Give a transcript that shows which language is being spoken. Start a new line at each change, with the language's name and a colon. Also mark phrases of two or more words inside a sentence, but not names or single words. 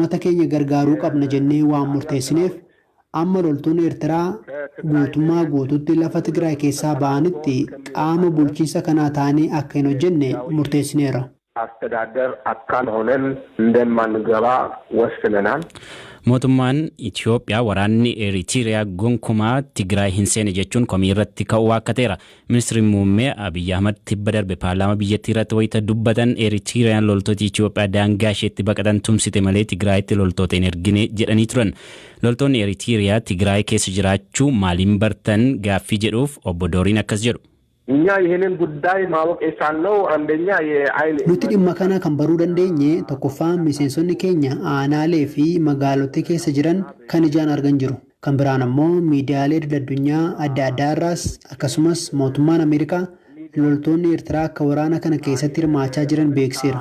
Oromo: keenya gargaaruu qabna jennee waan murteessineef amma loltoonni Eertiraa guutummaa guutuutti lafa Tigraay keessaa ba'anitti qaama bulchiinsa kanaa ta'anii akka hin hojjenne murteessineera.
Amharic: አስተዳደር አካል ሆነን እንደማንገባ ወስነናል።
Oromo: mootummaan Itoophiyaa waraanni Eritiriyaa gonkumaa Tigraay hin seene jechuun komii irratti ka'uu akka ta'eera. Ministeerri muummee Abiyyi Ahmad tibba darbe paarlaamaa biyyattii irratti wayita dubbatan Eritiriyaan loltoota Itoophiyaa daangaa isheetti baqatan tumsite malee Tigraayitti loltoota hin ergine jedhanii turan. Loltoonni Eritiriyaa Tigraay keessa jiraachuu maaliin bartan gaaffii jedhuuf obbo Dooriin akkas jedhu.
Amharic: እኛ ይሄንን ጉዳይ ማወቅ የቻልነው አንደኛ የአይን
Oromo: nuti dhimma kana kan baruu dandeenye tokkoffaan miseensonni keenya aanaalee fi magaalota keessa jiran kan ijaan argan jiru. Kan biraan ammoo miidiyaalee addunyaa adda addaa irraas akkasumas mootummaan Ameerikaa loltoonni Eertiraa akka waraana kana keessatti hirmaachaa jiran beeksiseera.